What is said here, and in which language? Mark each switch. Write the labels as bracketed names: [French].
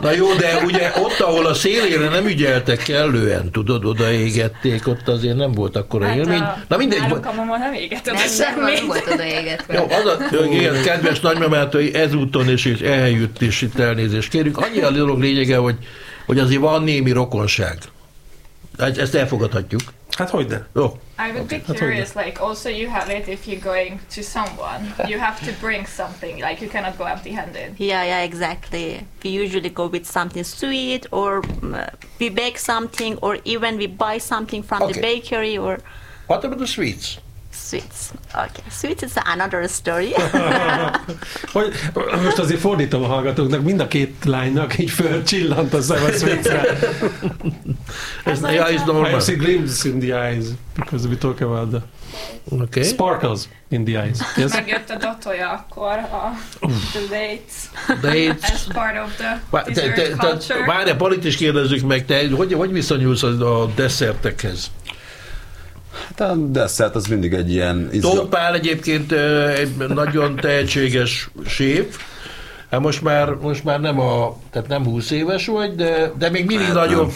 [Hungarian] Na jó, de ugye ott, ahol a szélére nem ügyeltek kellően, tudod, oda égették, ott azért nem volt akkora élmény. Na mindegy. Nálunk a mamon nem égett oda semmit. Nem volt oda égetve. Jó, az a kedves nagymamától ezúton is, és eljött is itt elnézést kérjük. Annyi a dolog lényege, hogy azért van némi rokonság. Ezt elfogadhatjuk. Hát hogyne. Jó. [English] I would be curious, like, also you have it if you're going to someone. You have to bring something, like, you cannot go empty-handed. Yeah, exactly. We usually go with something sweet, or we bake something, or even we buy something from the bakery, or... What about the sweets? Sweets. Okay. Sweets is another story. [Hungarian] Hogy, most azért fordítom a hallgatóknak, mind a két lánynak így fölcsillant a szem a sweetsre. [English] As the eyes normal. I see glimpses in the eyes, because we talk about the... Okay. Sparkles in the eyes. Yes? [Hungarian] Megjött a dotoja akkor, [English] the dates. As part of the dessert culture. [Hungarian] Várj, a Palit is kérdezzük meg, te hogy viszonyulsz a desszertekhez? Hát a desszert az mindig egy ilyen... Tóth Pál egyébként egy nagyon tehetséges séf. Hát most már nem a... Tehát nem 20 éves vagy, de még mindig hát nagyon...